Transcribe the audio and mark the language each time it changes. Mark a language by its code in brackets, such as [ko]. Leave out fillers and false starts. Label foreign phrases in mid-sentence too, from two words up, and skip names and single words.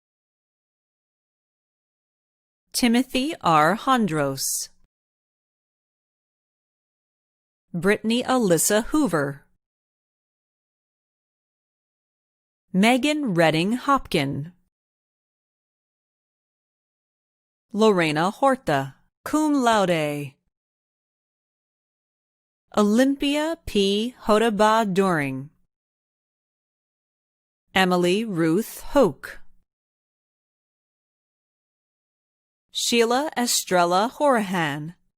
[en] Timothy R. Hondros. Brittany Alyssa Hoover. Megan Redding Hopkin. Lorena Horta, [la] cum laude. [en] Olympia P. Hodaba Doring. Emily Ruth Hoke. Sheila Estrella Horahan.